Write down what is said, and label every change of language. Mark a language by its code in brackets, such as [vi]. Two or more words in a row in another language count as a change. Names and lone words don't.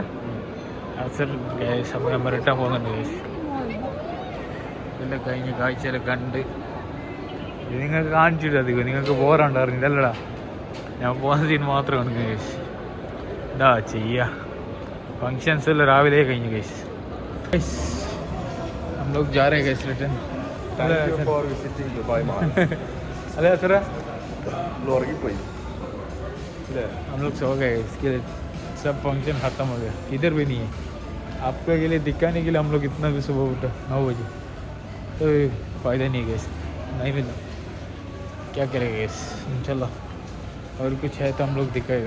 [ml] സർ ഗൈസ്, അപ്പോൾ നമ്മൾ റിട്ടേൺ പോകുന്നുണ്ട് ഗൈസ്. ഇതെല്ലാം കഴിഞ്ഞ് കാഴ്ചയെല്ലാം കണ്ട് ഇത് നിങ്ങൾക്ക് കാണിച്ചിട്ട് അധികം നിങ്ങൾക്ക് ബോറുണ്ടായിരുന്നു ഇതല്ലടാ. ഞാൻ പോകുന്നതിന് മാത്രമാണ് ഗൈസ്. എന്താ ചെയ്യുക, ഫങ്ഷൻസ് എല്ലാം രാവിലെ കഴിഞ്ഞു ഗൈസ്. [hi] हम लोग जा रहे हैं [en] guys return. Thank you for visiting Dubai Mall. [hi] अरे सर [ml] പോയി [hi] हम लोग सो गए. इसके लिए सब फंक्शन ख़त्म हो गया. इधर भी नहीं है. आपके लिए दिखाने के लिए हम लोग इतना भी सुबह उठा 9 बजे तो फ़ायदा नहीं गैस. नहीं मिला क्या करेगा गैस. [ar] إن شاء الله [hi] और कुछ है तो हम लोग दिखाएगा.